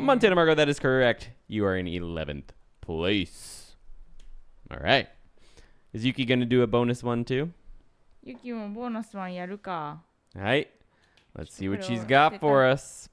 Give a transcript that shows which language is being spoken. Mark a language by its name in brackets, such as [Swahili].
[English] Montana Margo, that is correct. You are in 11th place. All right. Is Yuki going to do a bonus one too? [Japanese] Yuki もボーナスワンやるか。 [English] All right. Let's see what she's got for us.